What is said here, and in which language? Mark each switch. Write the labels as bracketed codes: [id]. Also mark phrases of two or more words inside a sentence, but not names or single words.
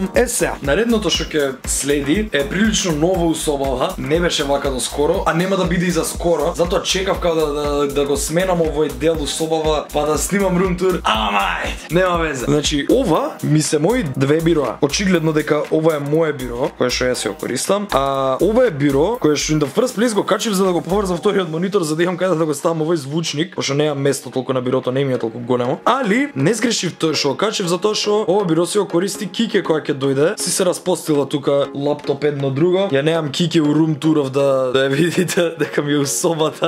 [mk] Сега, наредното што ќе следи е прилично ново у собава. Не беше вака до скоро, а нема да биде и за скоро. Затоа чекав као да го сменам овој дел у собава, па да снимам румтур. Амајт, нема везе. Значи, ова ми се мои две бироа. Очигледно дека ова е моје биро, кое што јас ја користам, а ова е биро кое што [en] in the first place [mk] го качив за да го поврзав вториот монитор за да имам каде да го ставам овој звучник, пошто немам место толку на бирото, не ми е толку големо. Али не сгрешив тоа што качев затоа што ова биро си го користи Кике која ќе дојде. Си се распостила тука лаптоп едно друго. Ја немам Кике у [en] room tour [mk] да ја видите дека ми е у собата.